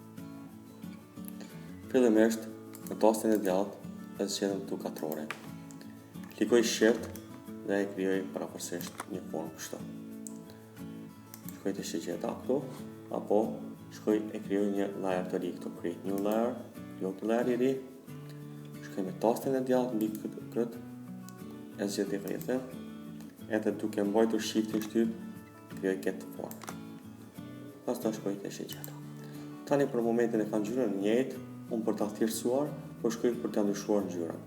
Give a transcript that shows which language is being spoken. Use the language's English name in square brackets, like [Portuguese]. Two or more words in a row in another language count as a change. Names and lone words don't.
[Albanian] Fillimisht, në tastin e djathtë e zgjedhëm këtu katrore. Klikoj Shift dhe e krijoj parapërsisht një formë kështu. Shkoj te shigjeta këtu, apo shkoj e krijoj një layer të ri këtu, [English] create new layer, [Albanian] krijoj një layer i ri. Shkoj me tastin e djathtë mbi këtë, e zgjedh rrethin, edhe duke mbajtur Shiftin shtyp, krijoj këtë formë. Pastaj shkoj te shigjeta. Tani për momentin e kanë ngjyrën e njëjtë, unë për ta thjeshtuar, po shkoj për ta ndryshuar ngjyrën.